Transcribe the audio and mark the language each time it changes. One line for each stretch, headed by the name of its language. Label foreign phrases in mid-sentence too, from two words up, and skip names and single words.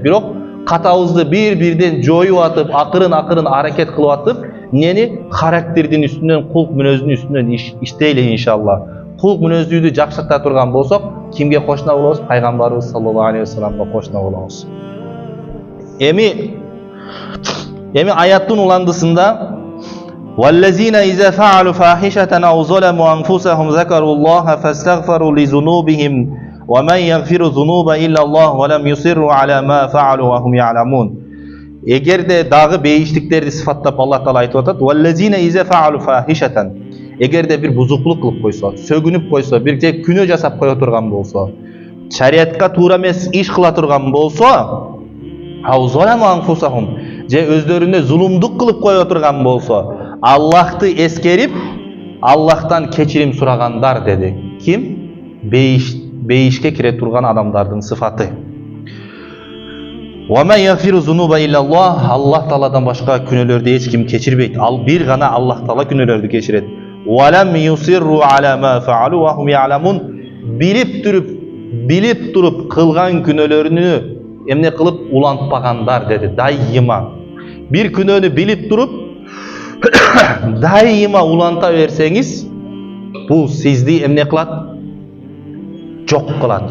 Kyrgyz: Бирок катабызды бир-бирден жоюп атып, акырын аракет кылып атып, нени характердин үстүнөн, кулк, мүнөздүн үстүнөн иштейли иншалла. Кулк, мүнөздүүдү жакшырта турган болсок, кимге кошуна болобуз? Пайгамбарыбыз
Arabic: صلى الله عليه وسلم
Kyrgyz: кошуна болобуз. Эми аяттын уландысында
Arabic: وَالَّذِينَ إِذَا فَعَلُوا فَاحِشَةً أَوْ ظَلَمُوا أَنفُسَهُمْ ذَكَرُوا اللَّهَ فَاسْتَغْفَرُوا لِذُنُوبِهِمْ وَمَنْ يَغْفِرُ الذُّنُوبَ إِلَّا اللَّهُ وَلَمْ يُصِرُّوا عَلَى مَا فَعَلُوا وَهُمْ يَعْلَمُونَ.
Kyrgyz: Эгерде дагы бейиштиктерди сыфаттап Алла Таала айтып атат,
Arabic: وَالَّذِينَ إِذَا فَعَلُوا فَاحِشَةً,
Kyrgyz: эгерде бир бузуклук кылып койсо, сөгүнүп койсо, бир же күнөө жасап кое турган болсо, шариатка туура эмес иш кыла турган болсо,
Arabic: أَوْ ظَلَمُوا أَنفُسَهُمْ,
Kyrgyz: же өздөрүнө зулумдук кылып кое турган болсо, Аллахты эскерип, Аллахтан кечирим сурагандар деди. Ким? Бейишке кире турган адамдардын сыфаты.
Arabic: وَمَنْ يَغْفِرُ الذُّنُوبَ إِلَّا اللَّهُ,
Kyrgyz: Аллах Тааладан башка күнөөлөрдү эч ким кечирбейт. Ал бир гана Аллах Таала күнөөлөрдү кечирет.
Arabic: وَلَمْ يُصِرُّوا عَلَى مَا فَعَلُوا وَهُمْ يَعْلَمُونَ.
Kyrgyz: Билип туруп кылган күнөөлөрүнү эмне кылып улантпагандар деди. Дайыма бир күнөөнү билип туруп дайыма уланта берсеңиз, бул сизди эмне кылат? Жок кылат.